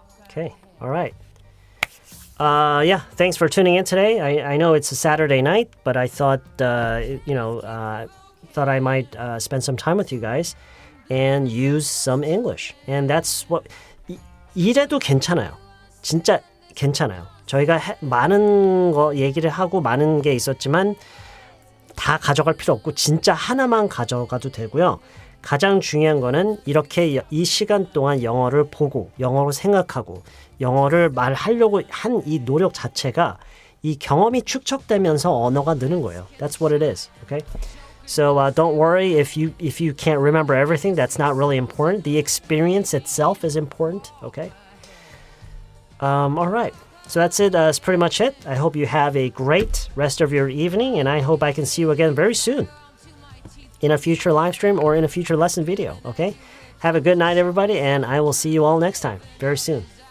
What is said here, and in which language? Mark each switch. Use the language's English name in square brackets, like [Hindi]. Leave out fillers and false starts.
[English] Okay, all right. Yeah, thanks for tuning in today. I know it's a Saturday night, but I thought, thought I might spend some time with you guys and use some English. And that's what, [Korean] 이래도 괜찮아요. 진짜 괜찮아요. 저희가 많은 거 얘기를 하고 많은 게 있었지만 다 가져갈 필요 없고 진짜 하나만 가져가도 되고요. 가장 중요한 거는 이렇게 이 시간 동안 영어를 보고 영어로 생각하고 영어를 말하려고 한 이 노력 자체가 이 경험이 축적되면서 언어가 느는 거예요. [English] That's what it is. Okay? So don't worry if you can't remember everything. That's not really important. The experience itself is important. Okay? All right. So that's it. That's pretty much it. I hope you have a great rest of your evening, and I hope I can see you again very soon in a future live stream or in a future lesson video. Okay? Have a good night, everybody, and I will see you all next time very soon.